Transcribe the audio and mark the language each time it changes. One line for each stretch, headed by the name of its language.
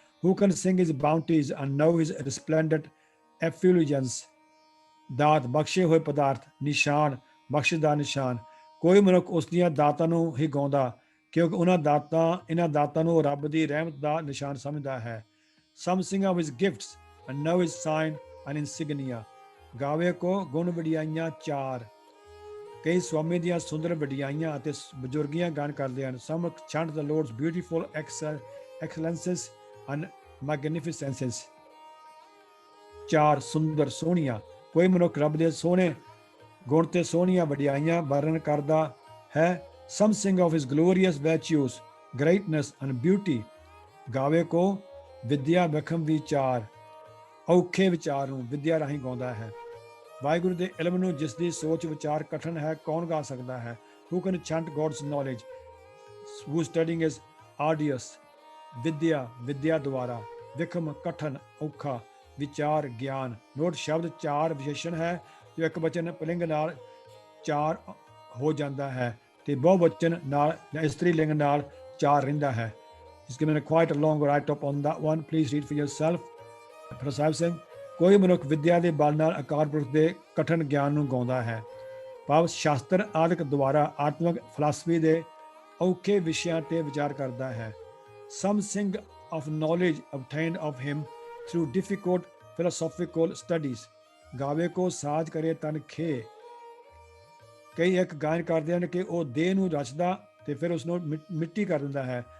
English: Who can sing his bounties and know his resplendent effulgence?
Punjabi: ਦਾਤ, ਬਖਸ਼ੇ ਹੋਏ ਪਦਾਰਥ, ਨਿਸ਼ਾਨ, ਬਖਸ਼ਿਸ਼ ਦਾ ਨਿਸ਼ਾਨ। ਕੋਈ ਮਨੁੱਖ ਉਸ ਦੀਆਂ ਦਾਤਾਂ ਨੂੰ ਹੀ ਗਾਉਂਦਾ, ਕਿਉਂਕਿ ਇਹਨਾਂ ਦਾਤਾਂ ਨੂੰ ਰੱਬ ਦੀ ਰਹਿਮਤ ਦਾ ਨਿਸ਼ਾਨ ਸਮਝਦਾ ਹੈ।
English: Some sing of his gifts and know his sign and insignia.
Punjabi: ਗਾਵੇ ਕੋ ਗੁਣ ਵਡਿਆਈਆਂ ਚਾਰ। ਕਈ ਸਵਾਮੀ ਦੀਆਂ ਸੁੰਦਰ ਵਡਿਆਈਆਂ ਅਤੇ ਬਜ਼ੁਰਗੀਆਂ ਗਾਨ ਕਰਦੇ ਹਨ।
English: Some chant the Lord's beautiful excellences and magnificences.
Punjabi: ਚਾਰ, ਸੁੰਦਰ, ਸੋਹਣੀਆਂ। ਕੋਈ ਮਨੁੱਖ ਰੱਬ ਦੇ ਸੋਹਣੇ ਗੁਣ ਤੇ ਸੋਹਣੀਆਂ ਵਡਿਆਈਆਂ ਵਰਣਨ ਕਰਦਾ ਹੈ।
English: Some sing of his glorious virtues, greatness and beauty.
Punjabi: ਗਾਵੇ ਕੋ ਵਿਦਿਆ ਵਿਖਮ ਵਿਚਾਰ। ਔਖੇ ਵਿਚਾਰ ਨੂੰ ਵਿਦਿਆ ਰਾਹੀਂ ਗਾਉਂਦਾ ਹੈ। ਵਾਹਿਗੁਰੂ ਦੇ ਇਲਮ ਨੂੰ ਜਿਸ ਦੀ ਸੋਚ ਵਿਚਾਰ ਕਠਨ ਹੈ, ਕੌਣ ਗਾ ਸਕਦਾ ਹੈ?
English: Who can chant God's knowledge, whose studying is arduous?
Punjabi: ਵਿਦਿਆ ਦੁਆਰਾ, ਵਿਖਮ ਕਠਨ, ਔਖਾ, ਵਿਚਾਰ ਗਿਆਨ। ਨੋਟ ਸ਼ਬਦ ਚਾਰ ਵਿਸ਼ੇਸ਼ਣ ਹੈ ਜੋ ਇੱਕ ਵਚਨ ਪੁਲਿੰਗ ਨਾਲ ਚਾਰ ਹੋ ਜਾਂਦਾ ਹੈ ਤੇ ਬਹੁਵਚਨ ਨਾਲ ਜਾਂ ਇਸਤਰੀ ਲਿੰਗ ਨਾਲ ਚਾਰ ਰਹਿੰਦਾ ਹੈ।
English: It's given quite a long write-up on that one. Please read for yourself.
Punjabi: ਪ੍ਰਸਾਦ ਸਿੰਘ, ਕੋਈ ਮਨੁੱਖ ਵਿਦਿਆ ਦੇ ਬਲ ਨਾਲ ਅਕਾਲ ਪੁਰਖ ਦੇ ਕਠਨ ਗਿਆਨ ਨੂੰ ਗਾਉਂਦਾ ਹੈ। ਭਾਵ ਸ਼ਾਸਤਰ ਆਦਿਕ ਦੁਆਰਾ ਆਤਮਿਕ ਫਲਸਫੀ ਦੇ ਔਖੇ ਵਿਸ਼ਿਆਂ ਤੇ ਵਿਚਾਰ ਕਰਦਾ ਹੈ।
English: Some sing of knowledge obtained of him through difficult philosophical studies.
Punjabi: ਗਾਵੇ ਕੋ ਸਾਜ ਕਰੇ ਤਨ ਖੇ। ਕਈ ਇੱਕ ਗਾਇਨ ਕਰਦੇ ਹਨ ਕਿ ਉਹ ਦੇਹ ਨੂੰ ਰਚਦਾ ਤੇ ਫਿਰ ਉਸ ਨੂੰ ਮਿੱਟੀ ਕਰ ਦਿੰਦਾ ਹੈ।